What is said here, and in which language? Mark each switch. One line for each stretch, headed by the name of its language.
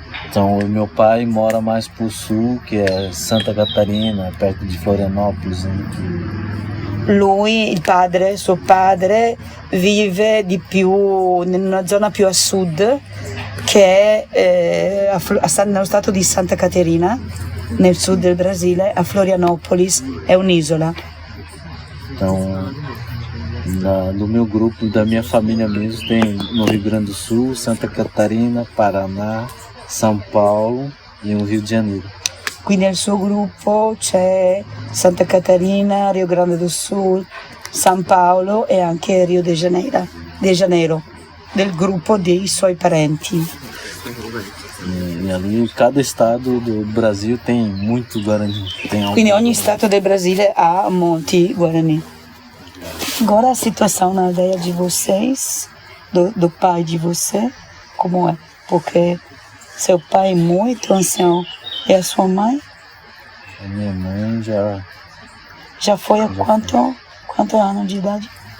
Portuguese: Então, o meu pai mora mais pro sul, que é Santa Catarina, perto di Florianópolis, né?
Italian: Lui, suo padre, vive di più in una zona più a sud, che è nello stato di Santa Caterina, nel sud del Brasile, a Florianópolis, è un'isola.
Portuguese: Então, do meu grupo, da minha família mesmo, tem no Rio Grande do Sul, Santa Catarina, Paraná, São Paulo e o Rio de Janeiro.
Italian: Quindi nel suo gruppo c'è Santa Catarina, Rio Grande do Sul, San Paolo e anche Rio de Janeiro, del gruppo dei suoi parenti.
Portuguese: E ali cada estado do Brasil tem muito Guarani.
Italian: Quindi ogni stato del Brasile ha molti Guarani.
Portuguese: Agora a situação na aldeia de vocês, do pai de você, como é? Porque seu pai é muito ancião e a sua mãe? A minha mãe já foi há quanto anos de idade?